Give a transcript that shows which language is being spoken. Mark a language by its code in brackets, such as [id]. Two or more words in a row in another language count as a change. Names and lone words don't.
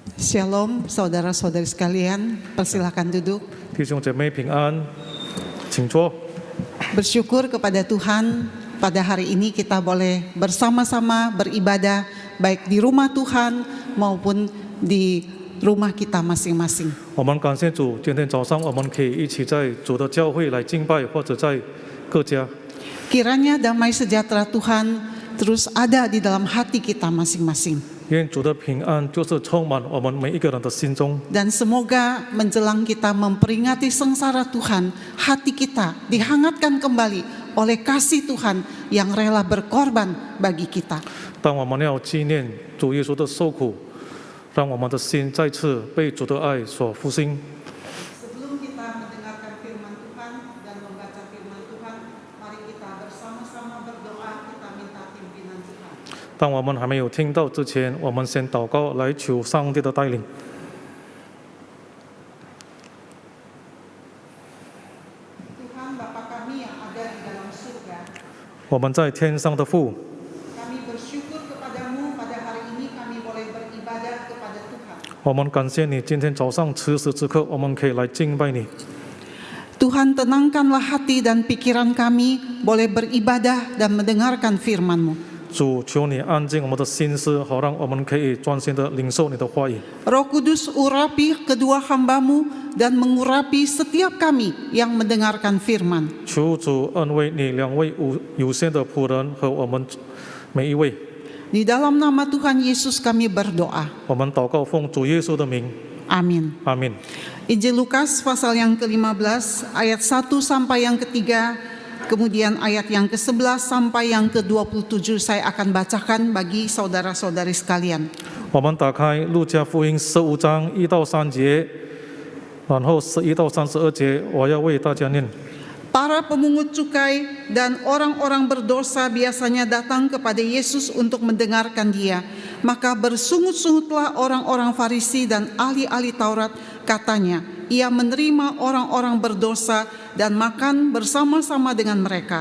[id] Shalom, saudara-saudari sekalian, persilakan duduk. [zh] 弟兄姐妹平安，请坐。 [id] Bersyukur kepada Tuhan, pada hari ini kita boleh bersama-sama beribadah, baik di rumah Tuhan maupun di rumah kita masing-masing. [zh] 我们感谢主，今天早上我们可以一起在主的教会来敬拜，或者在各家。 [id] Kiranya damai sejahtera Tuhan terus ada di dalam hati kita masing-masing. [zh] 愿主的平安就是充满我们每一个人的心中。 [id] Dan semoga menjelang kita memperingati sengsara Tuhan, hati kita dihangatkan kembali oleh kasih Tuhan yang rela berkorban bagi kita. [zh] 当我们要纪念主耶稣的受苦，让我们的心再次被主的爱所复兴。 [id] Sebelum kita mendengarkan firman Tuhan dan membaca firman Tuhan, mari kita bersama-sama berdoa, kita minta pimpinan Tuhan. [zh] 当我们还没有听到之前，我们先祷告来求上帝的带领。 [id] Tuhan Bapa kami yang ada di dalam surga, [zh] 我们在天上的父， [id] kami bersyukur kepadamu pada hari ini kami boleh beribadah kepada Tuhan. [zh] 我们感谢你，今天早上此时此刻，我们可以来敬拜你。 [id] Tuhan tenangkanlah hati dan pikiran kami boleh beribadah dan mendengarkan firman-Mu. [zh] 主，求你安静我们的心思，好让我们可以专心的领受你的话语。 [id] Roh Kudus urapi kedua hamba-Mu dan mengurapi setiap kami yang mendengarkan firman. [zh] 求主恩惠你两位有限的仆人和我们每一位。 [id] Di dalam nama Tuhan Yesus kami berdoa. [zh] 我们祷告奉主耶稣的名， [id] Amin. [zh] 阿门。 [id] Injil Lukas pasal yang ke-15 ayat 1 sampai yang ke-3, kemudian ayat yang ke-11 sampai yang ke-27 saya akan bacakan bagi saudara-saudari sekalian. [zh] 我们打开路加福音15章1到3节，然后11到32节，我要为大家念。 [id] Para pemungut cukai dan orang-orang berdosa biasanya datang kepada Yesus untuk mendengarkan Dia. Maka bersungut-sungutlah orang-orang Farisi dan ahli-ahli Taurat, katanya, Ia menerima orang-orang berdosa dan makan bersama-sama dengan mereka.